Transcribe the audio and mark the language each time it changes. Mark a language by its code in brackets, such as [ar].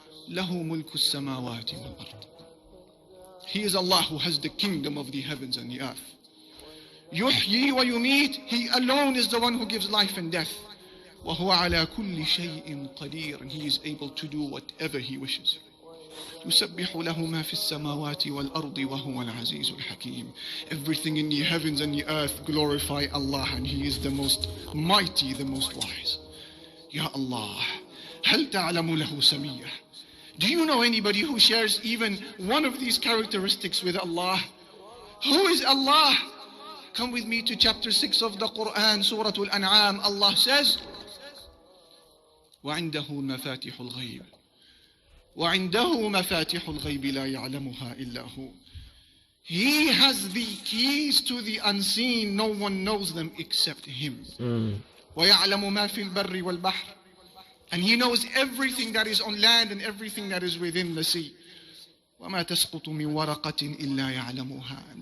[ar] لَهُ مُلْكُ السَّمَاوَاتِ وَالْأَرْضِ. [en] He is Allah who has the kingdom of the heavens and the earth. [ar] يحيي ويميت. [en] He alone is the one who gives life and death. [ar] وهو على كل شيء قدير. [en] And He is able to do whatever He wishes. [ar] يسبح له ما في السماوات والأرض وهو العزيز الحكيم. [en] Everything in the heavens and the earth glorify Allah, and He is the most mighty, the most wise. [ar] Ya Allah, هل تعلم له سمية? [en] Do you know anybody who shares even one of these characteristics with Allah? Who is Allah? Come with me to chapter 6 of the Quran, Surah Al-An'am. Allah says, [ar] وعنده مفاتيح الغيب وعنده مفاتيح الغيب لا يعلمها إلا هو. [en] He has the keys to the unseen. No one knows them except Him. [ar] ويعلم ما في البر والبحر. [en] And He knows everything that is on land and everything that is within the sea. [ar] وَمَا تَسْقُطُ مِنْ وَرَقَةٍ إِلَّا يَعْلَمُهَا.